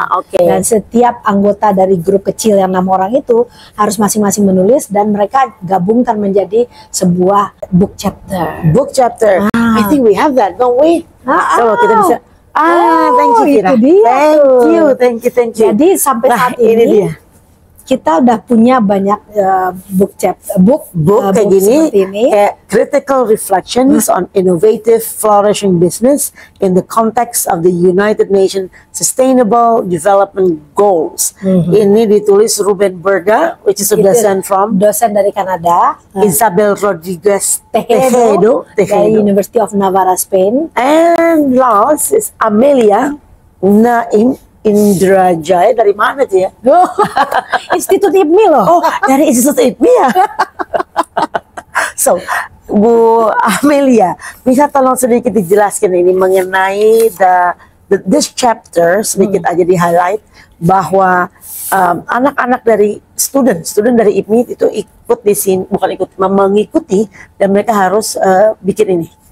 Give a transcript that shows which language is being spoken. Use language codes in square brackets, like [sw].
[id] Dan setiap anggota dari grup kecil yang 6 orang itu harus masing-masing menulis, dan mereka gabungkan menjadi sebuah book chapter. [en] I think we have that, don't we? [id] Kalau kita bisa. [en] Thank you, Kira. [id] Itu dia. [en] Thank you. [id] Jadi sampai saat ini kita udah punya banyak book kayak gini, kayak [en] critical reflections on innovative flourishing business in the context of the United Nations Sustainable Development Goals. [id] Ini ditulis Ruben Berga, [en] which is a [id] dosen dari Kanada, Isabel Rodriguez Tejedo dari University of Navarra, Spain, [en] and last is Amelia Naim Indrajaya. [id] Dari mana tuh ya? Institut IPMI loh. Oh, dari Institut IPMI ya. So, Bu Amelia, bisa tolong sedikit dijelaskan ini mengenai this chapter, sedikit aja di highlight bahwa anak-anak dari student dari IPMI itu ikut di sini, bukan ikut, mengikuti, dan mereka harus bikin ini.